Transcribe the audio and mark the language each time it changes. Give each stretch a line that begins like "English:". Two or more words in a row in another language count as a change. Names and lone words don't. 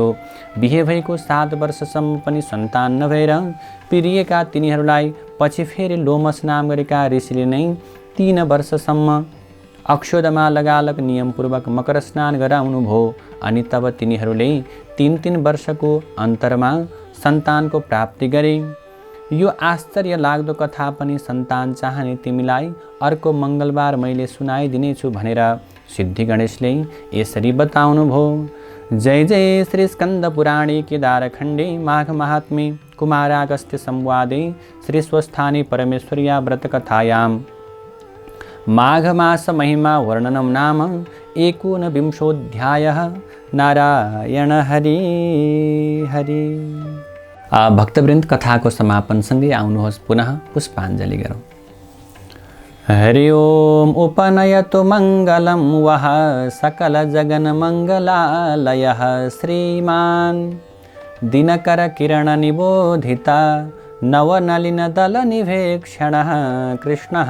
Nepali: बिहे भएको 7 वर्षसम्म पनि सन्तान नभएर पिरिएका तिनीहरूलाई पछि फेरि लोमस नाम गरेका ऋषिले नै 3 वर्षसम्म अक्षोदमा लगालग नियमपूर्वक मकर स्नान गराउनु भयो अनि तब तिनीहरूले 3 वर्षको अन्तरमा सन्तानको प्राप्ति गरे। यो आश्चर्य लाग्दो कथा पनि सन्तान चाहने तिमीलाई अर्को मङ्गलबार मैले सुनाइदिनेछु भनेर सिद्धि गणेशले यसरी बताउनु भयो।
Sanskrit: जय जय श्री स्कन्द पुराणे केदारखण्डे माघ महात्म्ये कुमारागस्त्य संवादे श्री स्वस्थाने परमेश्वर्या व्रतकथायां माघ मास महिमा वर्णनं नाम 19विंशोऽध्यायः।
Nepali: नारायण हरि हरि। भक्तवृन्द, कथाको समापनसँगै आउनुहोस् पुनः पुष्पाञ्जलि गरौँ।
Sanskrit: हरि ओम उपनयतु मङ्गलं वः सकलजगन्मङ्गलालयः श्रीमान् दिनकरकिरणनिबोधिता नवनलिनदलनिभेक्षणः कृष्णः।